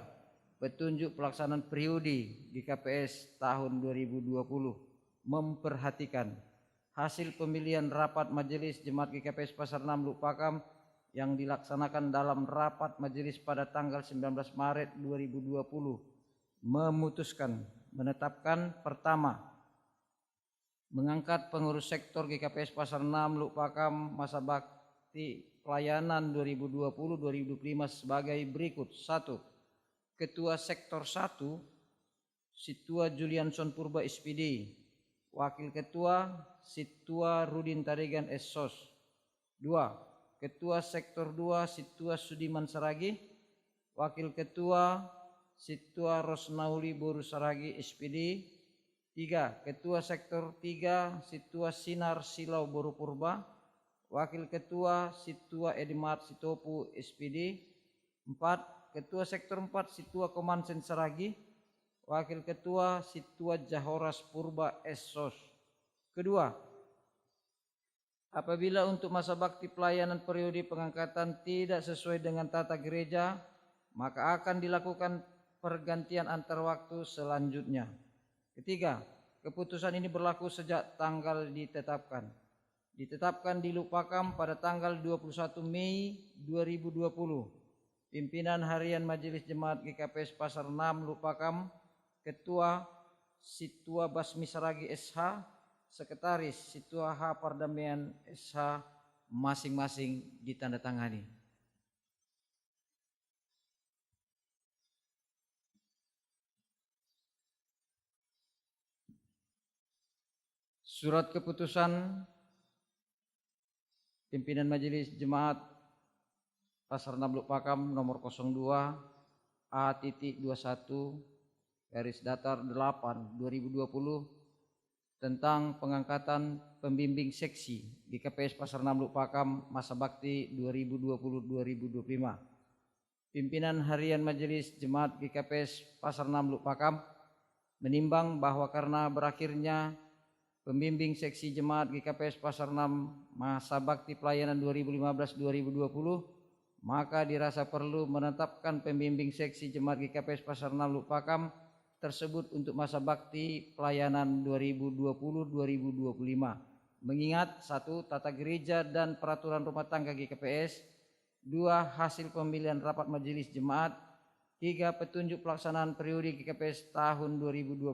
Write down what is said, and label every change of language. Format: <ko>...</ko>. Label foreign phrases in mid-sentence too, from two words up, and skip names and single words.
<id>Petunjuk pelaksanaan periodi GKPS tahun 2020 memperhatikan hasil pemilihan rapat majelis jemaat GKPS Pasar 6 Lupakam yang dilaksanakan dalam rapat majelis pada tanggal 19 Maret 2020 memutuskan menetapkan pertama, mengangkat pengurus sektor GKPS Pasar 6 Lukpakam masa bakti pelayanan 2020-2025 sebagai berikut. 1. Ketua Sektor 1 Situa Julianson Purba SPD. Wakil Ketua Situa Rudin Tarigan Essos. 2. Ketua Sektor 2 Situa Sudiman Saragi. Wakil Ketua Situa Rosnauli Boru Saragi SPD. 3. Ketua Sektor 3 Situa Sinar Silau Boru Purba. Wakil Ketua Situa Edimart Sitopu SPD. 4. Ketua Sektor 4 Situa Komansen Saragi. Wakil Ketua Situa Jahoras Purba Essos. Kedua, apabila untuk masa bakti pelayanan periode pengangkatan tidak sesuai dengan tata gereja, maka akan dilakukan pergantian antar waktu selanjutnya. Ketiga, keputusan ini berlaku sejak tanggal ditetapkan. Ditetapkan di Lukpakam pada tanggal 21 Mei 2020. Pimpinan Harian Majelis Jemaat GKPS Pasar 6 Lukpakam, Ketua Situa Basmi Saragi SH, Sekretaris Situa H Pardamaian SH, masing-masing ditandatangani. Surat keputusan Pimpinan Majelis Jemaat Pasar 6 Lukpakam nomor 02 A.21 garis datar 8 2020 tentang pengangkatan pembimbing seksi GKPS Pasar 6 Lukpakam masa bakti 2020-2025. Pimpinan Harian Majelis Jemaat GKPS Pasar 6 Lukpakam menimbang bahwa karena berakhirnya pembimbing seksi jemaat GKPS Pasar 6 masa bakti pelayanan 2015-2020, maka dirasa perlu menetapkan pembimbing seksi jemaat GKPS Pasar 6 Lukpakam tersebut untuk masa bakti pelayanan 2020-2025. Mengingat 1. Tata gereja dan peraturan rumah tangga GKPS. 2. Hasil pemilihan rapat majelis jemaat. 3. Petunjuk pelaksanaan periode GKPS tahun 2020.</id>